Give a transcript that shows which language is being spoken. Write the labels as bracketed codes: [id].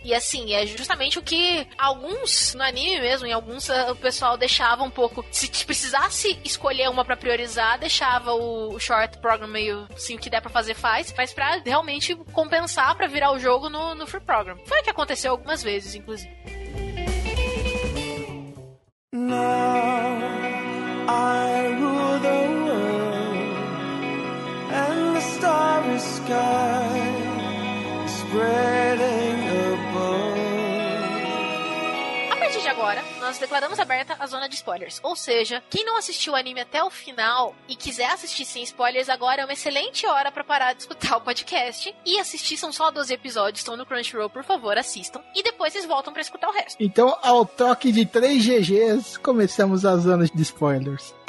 [pt] E, assim, é justamente o que alguns, no anime mesmo, em alguns o pessoal deixava um pouco... Se precisasse escolher uma pra priorizar, deixava o Short Program meio, assim, o que der pra fazer faz, mas pra realmente compensar pra virar o jogo no Free Program. Foi o que aconteceu algumas vezes, inclusive. [en] Now I rule the world, and the starry sky spreading above. [pt] A partir de agora, nós declaramos aberta a zona de spoilers. Ou seja, quem não assistiu o anime até o final e quiser assistir sem spoilers, agora é uma excelente hora pra parar de escutar o podcast e assistir. São só 12 episódios, estão no Crunchyroll, por favor, assistam. E depois vocês voltam pra escutar o resto. Então, ao toque de 3 GGs, começamos a zona de spoilers.